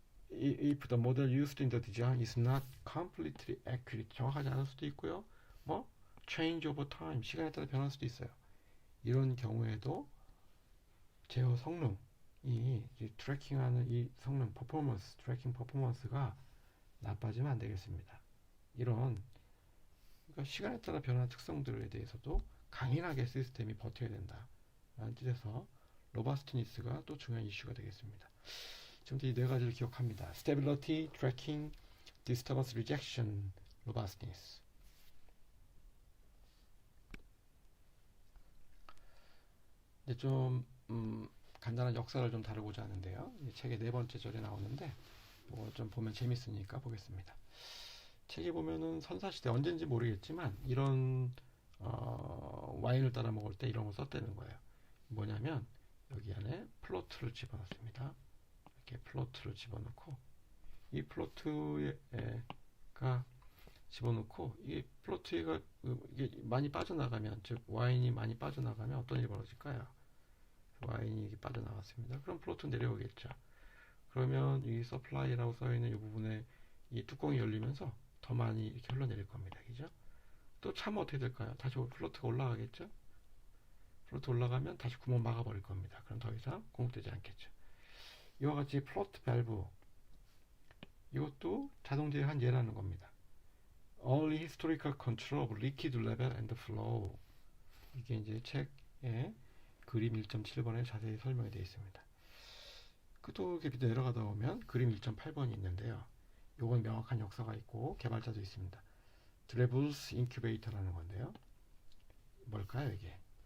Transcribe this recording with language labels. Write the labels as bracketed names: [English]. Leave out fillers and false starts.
[English] If the model used in the design is not completely accurate, [Korean] 정확하지 않을 수도 있고요. [English] change over time, [Korean] 시간에 따라 변할 수도 있어요. 이런 경우에도 제어 성능이 트래킹하는 이 성능, 트래킹 퍼포먼스가 나빠지면 안 되겠습니다. 그러니까 시간에 따라 변하는 특성들에 대해서도 강인하게 시스템이 버텨야 된다. 라는 뜻에서 로바스트니스가 또 중요한 이슈가 되겠습니다. 지금부터 이 네 가지를 기억합니다. [English] Stability, Tracking, Disturbance Rejection, Robustness. [Korean] 이제 좀 간단한 역사를 좀 다루고자 하는데요. 이 책의 네 번째 절에 나오는데 좀 보면 재밌으니까 보겠습니다. 책에 보면은 선사시대 언제인지 모르겠지만 이런 와인을 따라 먹을 때 이런 걸 썼다는 거예요. 뭐냐면 여기 안에 플로트를 집어넣습니다. 이렇게 플로트를 집어넣고 이 플로트가 집어넣고 이 플로트가 이게 많이 빠져나가면, 즉 와인이 많이 빠져나가면 어떤 일이 벌어질까요? 와인이 빠져나갔습니다. 그럼 플로트 내려오겠죠. 그러면 이 서플라이라고 써있는 이 부분에 이 뚜껑이 열리면서 더 많이 이렇게 흘러내릴 겁니다. 그죠? 또 차면 어떻게 될까요? 다시 플로트가 올라가겠죠? 플로트 올라가면 다시 구멍 막아버릴 겁니다. 그럼 더 이상 공급되지 않겠죠. 이와 같이 플로트 밸브, 이것도 자동 제어한 예라는 겁니다. [English] Only historical control of liquid level and flow. [Korean] 이게 이제 책에 그림 1.7번에 자세히 설명이 되어 있습니다. 또 이렇게 내려가다 보면 그림 1.8번이 있는데요. 요건 명확한 역사가 있고 개발자도 있습니다. 드레블스 인큐베이터라는 건데요. 뭘까요, 이게?